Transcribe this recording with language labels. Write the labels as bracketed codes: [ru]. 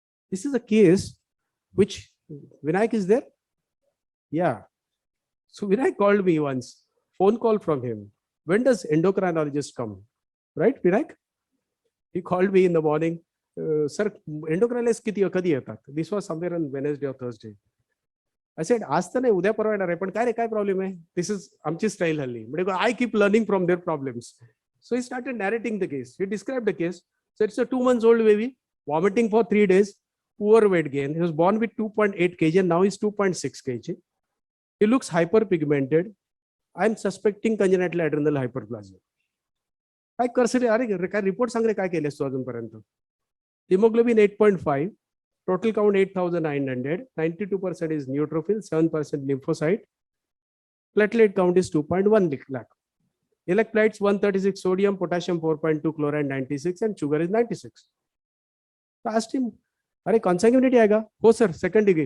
[en] This is a case which Vinayak is there. Yeah. So Vinayak called me once, phone call from him. When does endocrinologist come? Right, Vinayak? [mr] He called me in the morning. Sir, endocrinologist kadi yetat? [en] This was somewhere on Wednesday or Thursday. I said, [mr] आज तर नाही उद्या परवा येणार आहे पण काय रे काय प्रॉब्लेम आहे [en] this is [mr] आमची स्टाईल हल्ली म्हणजे [en] I keep learning from their problems. So he started narrating the case. He described the case. So it's a 2 months old baby, vomiting for 3 days, poor weight gain. He was born with 2.8 kg and now he's 2.6 kg. He looks hyperpigmented. I'm suspecting congenital adrenal hyperplasia. [mr] काय करसले अरे काय report सांग रे काय केलेस तू अजूनपर्यंत. [en] Hemoglobin 8.5. Total count 8,900, 92% is neutrophil, 7% lymphocyte. Platelet count is 2.1 lakh. Electrolytes 136 sodium, potassium 4.2, chloride 96, and sugar is 96. So I asked him, [mr] "Are consanguinity aega?" [en] "Oh sir, second degree."